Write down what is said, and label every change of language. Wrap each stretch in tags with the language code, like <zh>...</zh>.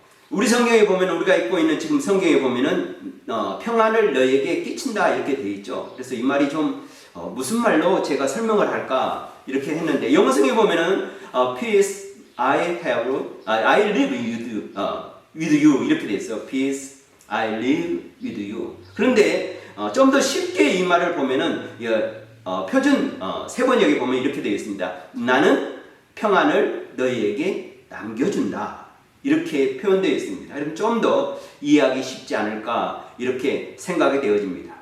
<ko>우리 성경에 보면 우리가 읽고 있는 지금 성경에 보면은 평안을 너에게 끼친다 이렇게 되어 있죠. 그래서 이 말이 좀 무슨 말로 제가 설명을 할까 이렇게 했는데 영어성에 보면은 peace</ko> <en>I live with you</en> <ko>이렇게 돼 있어.</ko> <en>Peace, I live with you.</en> <ko>그런데 좀 더 쉽게 이 말을 보면은 표준 세번역에 보면 이렇게 되어 있습니다. 나는 평안을 너희에게 남겨준다. 이렇게 표현되어 있습니다. 그럼 좀 더 이해하기 쉽지 않을까 이렇게 생각이 되어집니다.</ko>